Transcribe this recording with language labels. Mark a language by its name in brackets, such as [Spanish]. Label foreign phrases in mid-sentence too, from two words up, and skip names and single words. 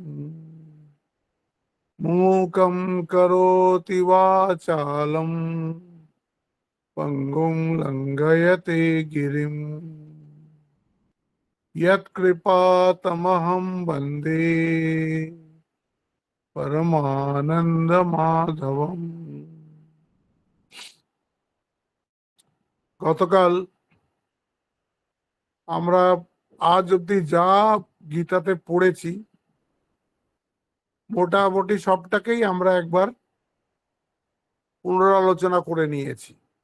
[Sanskrit] मूकं करोति वाचालं पंगुं लंघयते गिरिं यत्कृपातमहं वन्दे परमानन्दमाधवम्। [Bangla] গতকাল আমরা আজ অব্দি যা গীতাতে পড়েছি মোটামুটি সবটাকেই আমরা একবার পুনরালোচনা করে নিয়েছি।